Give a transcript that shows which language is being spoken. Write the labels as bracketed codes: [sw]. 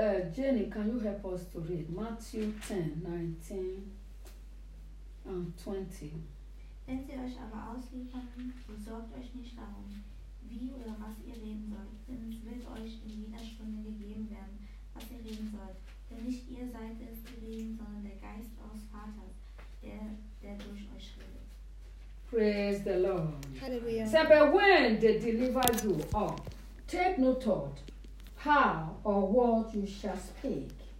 [en] Jenny, can you help us to read Matthew 10, 19 and 20? [de] Wenn sie euch aber ausliefern, sorgt euch nicht darum, wie oder was ihr reden sollt, denn es wird euch in jeder Stunde gegeben werden, was ihr reden sollt. Denn nicht ihr seid es, die reden, sondern der Geist eures Vaters, der durch euch redet. [en] Praise the Lord. Hallelujah. So, but when they deliver you up, take no thought how or what you shall speak.